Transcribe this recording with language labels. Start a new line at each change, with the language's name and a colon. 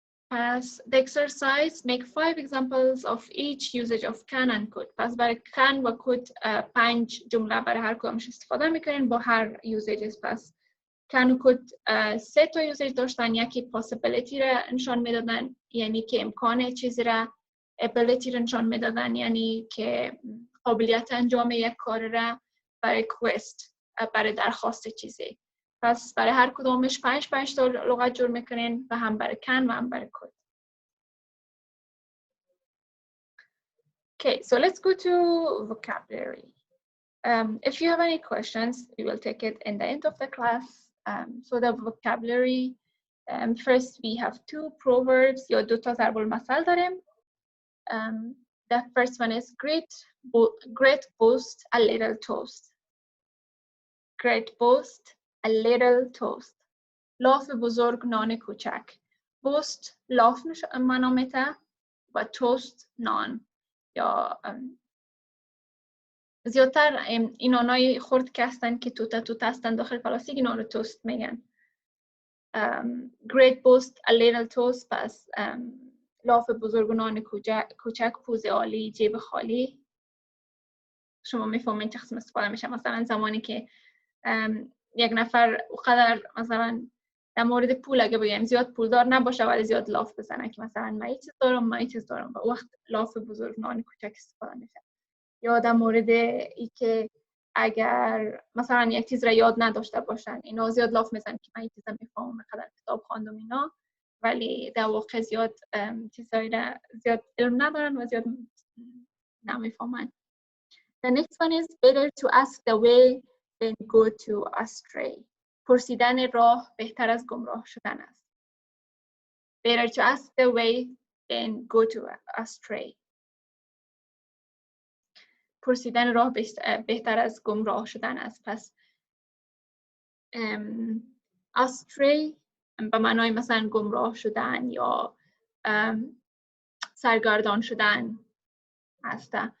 English: پس the exercise make 5 examples of each usage of can and could.
Persian: پس برای can و could 5 جمله برای هر کدامش استفاده میکنین با هر usages. پس can و could 3 تا usage داشتن. یکی possibility را نشان میدادن یعنی که امکان چیزی را، ability را نشان میدادن یعنی که قابلیت انجام یک کار را، برای request برای درخواست چیزی. پس برای هر کدومش 5 تا لغت جور میکنین و هم برای can و هم برای could.
English: Okay, so let's go to vocabulary. If you have any questions, we will take it in the end of the class. So the vocabulary, first we have 2 proverbs یا 2 تا ضرب المثل داریم. The first one is great boast, a little toast. Great boast, a little toast.
Persian: لاف بزرگ نان کوچک. boast لاف معنا میده و توست نان. یا زیادتر این نانای خرد که هستن که توت هستن داخل پلاستیک اینا رو توست میگن.
English: Great boast, a little toast.
Persian: پس لاف بزرگ نان کوچک، پوز عالی، جیب خالی. شما میفهمین چه قسم استفاده میشه. مثلا زمانی که یک نفر اونقدر مثلا در مورد پول اگه بگیم زیاد پولدار نباشه ولی زیاد لاف بزنه که مثلا من این چیز دارم و وقت لاف بزرگ نان کوچک استفاده میشه. یا در مورد ای که اگر مثلا یک چیز را یاد نداشته باشن اینا زیاد لاف میزنن که من این چیزا میفهمم قدر کتاب خواندم اینا ولی در واقع زیاد چیزایی را زیاد علم ندارن و زیاد نمیفهمن.
English: The next one is better to ask the way than go to astray.
Persian: پرسیدن راه بهتر از گمراه شدن است.
English: Better to ask the way than go to astray.
Persian: پرسیدن راه بهتر از گمراه شدن است. پس astray به معنای مثلا گمراه شدن یا سرگردان شدن است.